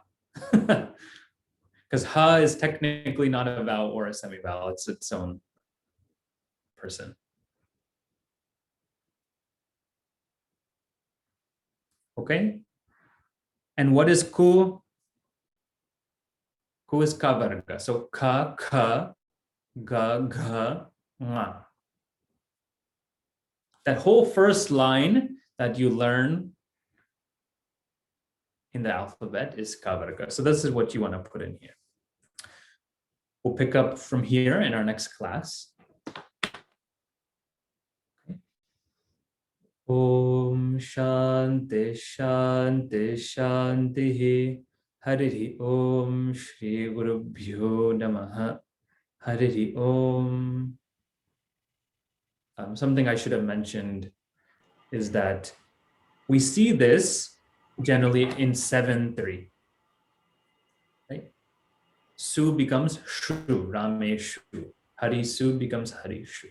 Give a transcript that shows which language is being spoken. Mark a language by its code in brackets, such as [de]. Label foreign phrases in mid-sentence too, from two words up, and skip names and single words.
[en] Because ha is technically not a vowel or a semivowel, it's its own person. Okay? And what is ku? Ku is [sa] ka varga. So ka, ka, ga, ga, nga. [en] That whole first line that you learn in the alphabet is [sa] ka varga. [en] So this is what you want to put in here. We'll pick up from here in our next class. [sa] Om Shanti Shanti Shanti Hari Om Shri Gurubhyo Namaha Hari Om. [en] Something I should have mentioned is that we see this generally in 7-3. Right? Su becomes Shu, Rameshu. Hari Su becomes Hari Shu.